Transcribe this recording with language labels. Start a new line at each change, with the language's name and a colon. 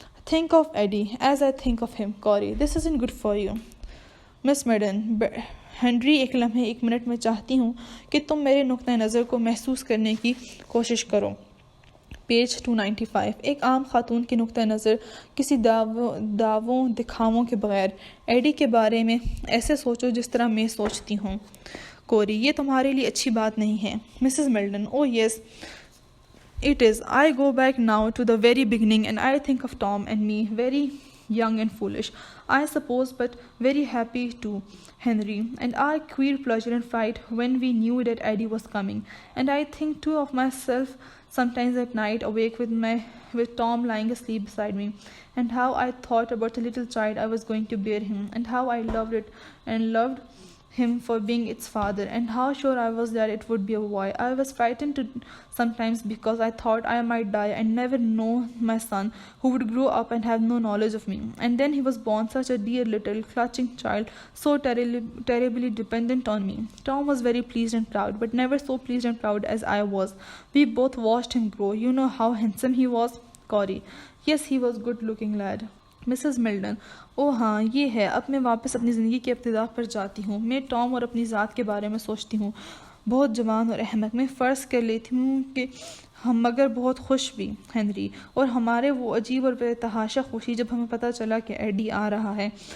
English: Think of Eddie as I think of him, Corey. This isn't good for you.
Hindi: Miss Milton, Henry, एक लम्हे एक minute में चाहती हूँ कि तुम मेरे नुक्ता नज़र को महसूस करने की कोशिश करो. पेज 295. एक आम खातून की नुक्ता नज़र, किसी दावों दिखावों के बगैर एडी के बारे में ऐसे सोचो जिस तरह मैं सोचती हूँ. कोरी, ये तुम्हारे लिए अच्छी बात नहीं है. Mrs Milton,
English: Oh yes, it is. I go back now to the very beginning and I think of Tom and me, very young and foolish, I suppose, but very happy too, Henry, and our queer pleasure and fright when we knew that Eddie was coming. And I think too of myself sometimes at night, awake with Tom lying asleep beside me, and how I thought about the little child I was going to bear him, and how I loved it and loved him for being its father, and how sure I was that it would be a boy. I was frightened sometimes because I thought I might die and never know my son, who would grow up and have no knowledge of me. And then he was born, such a dear little clutching child, so terribly dependent on me. Tom was very pleased and proud, but never so pleased and proud as I was. We both watched him grow. You know how handsome he was, Corey. Yes, he was good looking lad.
Hindi: Mrs Milton, ओह हाँ, ये है. अब मैं वापस अपनी ज़िंदगी के इब्तिदा पर जाती हूँ. मैं टॉम और अपनी ज़ात के बारे में सोचती हूँ. बहुत जवान और अहमक. मैं फ़र्ज़ कर लेती हूँ कि हम मगर बहुत खुश भी, हेनरी, और हमारे वो अजीब और बेतहाशा खुशी जब हमें पता चला कि एडी आ रहा है.